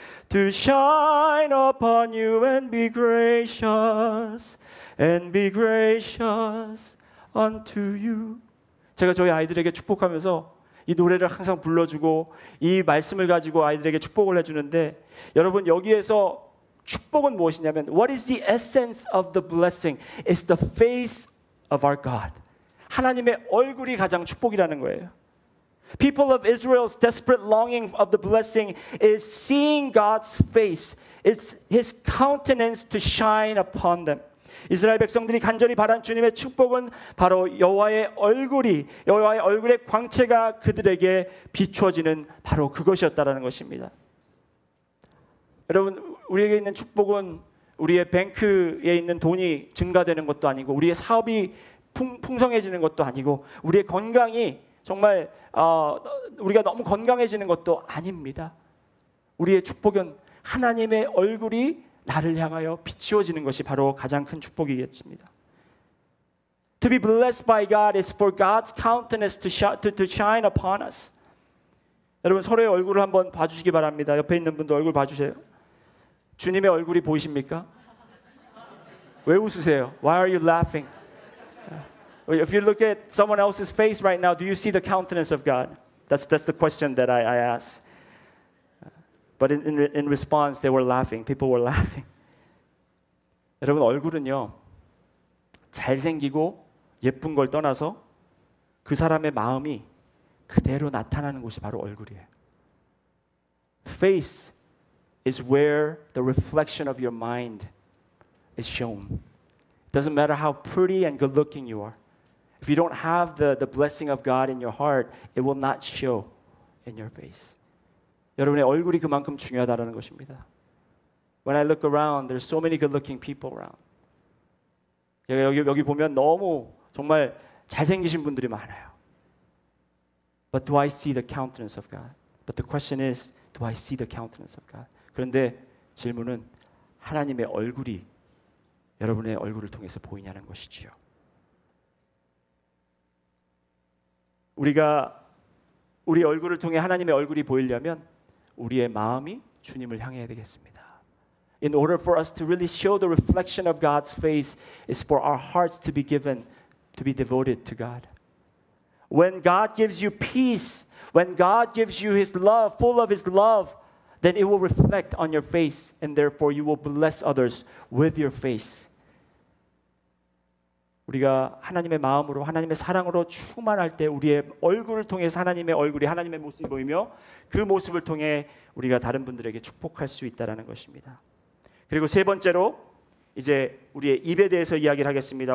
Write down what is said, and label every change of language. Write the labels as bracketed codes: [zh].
[en] To shine upon you and be gracious. And be gracious unto you. [ko] 제가 저희 아이들에게 축복하면서 이 노래를 항상 불러주고 이 말씀을 가지고 아이들에게 축복을 해주는데 여러분 여기에서 축복은 무엇이냐면 [en] What is the essence of the blessing? It's the face of our God. [ko] 하나님의 얼굴이 가장 축복이라는 거예요. [en] People of Israel's desperate longing of the blessing is seeing God's face. It's His countenance to shine upon them. [ko] 이스라엘 백성들이 간절히 바란 주님의 축복은 바로 여호와의 얼굴의 광채가 그들에게 비추어지는 바로 그것이었다라는 것입니다. 여러분, 우리에게 있는 축복은 우리의 뱅크에 있는 돈이 증가되는 것도 아니고 우리의 사업이 풍성해지는 것도 아니고 우리의 건강이 정말 우리가 너무 건강해지는 것도 아닙니다. 우리의 축복은 하나님의 얼굴이 나를 향하여 비추어지는 것이 바로 가장 큰 축복이겠습니다. [en] To be blessed by God is for God's countenance to shine upon us. [ko] 여러분 서로의 얼굴을 한번 봐주시기 바랍니다. 옆에 있는 분도 얼굴 봐주세요. 주님의 얼굴이 보이십니까? 왜 웃으세요? [en] Why are you laughing? If you look at someone else's face right now, do you see the countenance of God? That's the question that I asked. But in response, they were laughing. People were laughing. [ko] 여러분 얼굴은요 잘생기고 예쁜 걸 떠나서 그 사람의 마음이 그대로 나타나는 곳이 바로 얼굴이에요. [en] Face is where the reflection of your mind is shown. It doesn't matter how pretty and good looking you are. If you don't have the blessing of God in your heart, it will not show in your face. [ko] 여러분의 얼굴이 그만큼 중요하다는 것입니다. [en] When I look around, there's so many good-looking people around. [ko] 제가 여기 보면 너무 정말 잘생기신 분들이 많아요. [en] But do I see the countenance of God? But the question is, do I see the countenance of God? [ko] 그런데 질문은 하나님의 얼굴이 여러분의 얼굴을 통해서 보이냐는 것이지요. 우리가 우리 얼굴을 통해 하나님의 얼굴이 보이려면 우리의 마음이 주님을 향해야 되겠습니다. [en] In order for us to really show the reflection of God's face is for our hearts to be given, to be devoted to God. When God gives you peace, when God gives you His love, full of His love, then it will reflect on your face and therefore you will bless others with your face. [ko] 우리가 하나님의 마음으로 하나님의 사랑으로 충만할 때 우리의 얼굴을 통해서 하나님의 얼굴이 하나님의 모습이 보이며 그 모습을 통해 우리가 다른 분들에게 축복할 수 있다라는 것입니다. 그리고 세 번째로 이제 우리의 입에 대해서 이야기를 하겠습니다.